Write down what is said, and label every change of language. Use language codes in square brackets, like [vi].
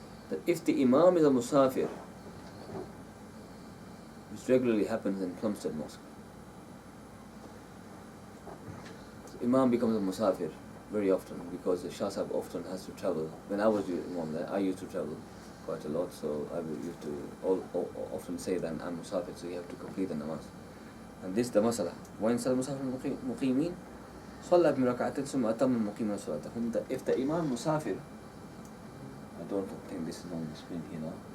[en] That if the Imam is a musafir, which regularly happens in Plumstead Mosque, Imam becomes a musafir very often because the Shah Sahib often has to travel. When I was Imam there, I used to travel quite a lot, so I used to often say that I'm musafir, so you have to complete the namaz. And this is the masala. [ar] وإن صلى المسافر مقيمين صلى بهم ركعتين ثم أتم المقيمين صلاتهم. [en] If the Imam musafir, I don't think this is on the screen here now.